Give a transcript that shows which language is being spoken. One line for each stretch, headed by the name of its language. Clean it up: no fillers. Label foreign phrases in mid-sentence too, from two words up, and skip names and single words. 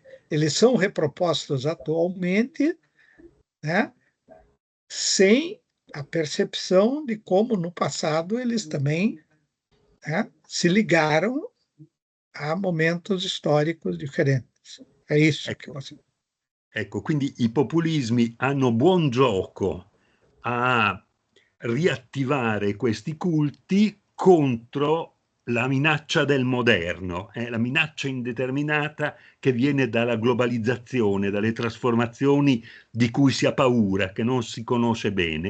Portuguese: Eles são repropostos atualmente, né, sem a percepção de como, no passado, eles também, né, se ligaram a momentos históricos diferentes. É isso que
Italian: Ecco,
Portuguese: você...
Italian: ecco, quindi i populismi hanno buon gioco a riattivare questi culti contro la minaccia del moderno, la minaccia indeterminata che viene dalla globalizzazione, dalle trasformazioni di cui si ha paura, che non si conosce bene.